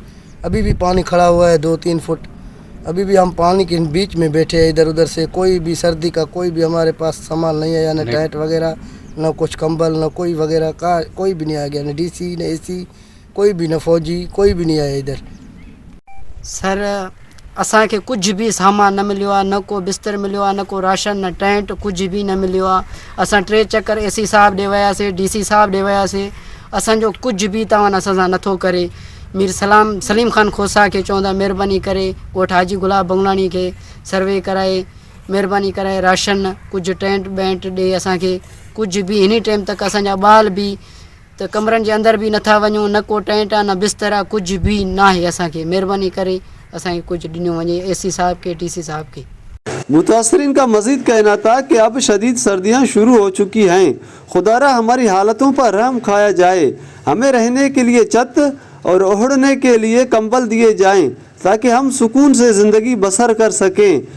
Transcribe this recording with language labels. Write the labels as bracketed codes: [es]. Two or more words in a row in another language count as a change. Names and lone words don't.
[ur] ابھی بھی پانی کھڑا ہوا ہے 2-3 فٹ۔ ابھی بھی ہم پانی کے بیچ میں بیٹھے ہیں، ادھر ادھر سے کوئی بھی سردی کا کوئی بھی ہمارے پاس سامان نہیں ہے، یا نہ ٹینٹ وغیرہ نہ کچھ کمبل نہ کوئی وغیرہ کا کوئی بھی نہیں آ گیا، نہ ڈی سی نہ اے سی کوئی بھی، نہ فوجی کوئی بھی نہیں آیا ادھر. [sd] सर असांखे कुछ भी सामान न मिलियो आहे, न को बिस्तर मिलियो आहे, न को राशन, न टेंट, कुछ भी न मिलियो आहे। असां 3 चक्कर एसी साहब ॾे वियासीं, डीसी साहब ॾे वियासीं, असांजो कुछ भी तव्हां असां सां नथो करे। मीर सलीम खान खोसा खे चवंदा महिरबानी करे ॻोठ हाजी गुलाब बंगलानी खे सर्वे कराए, महिरबानी कराए राशन कुछ टेंट बेंट ॾे असांखे। कुछ भी हिन टाइम तक असांजा ॿाल भी त कमरनि जे अंदर भी नथा वञूं, न को टेंट आहे न बिस्तर आहे, [ur] کچھ بھی نا ہے असांखे। [sd] महिरबानी करे असांखे कुछ ॾिनो वञे एसी साहब के डीसी साहब के। [ur] متاثرین کا مزید کہنا تھا کہ اب شدید سردیاں شروع ہو چکی ہیں، خدارا ہماری حالتوں پر رحم کھایا جائے، ہمیں رہنے کے لیے چھت اور اوڑھنے کے لیے کمبل دیے جائیں تاکہ ہم سکون سے زندگی بسر کر سکیں.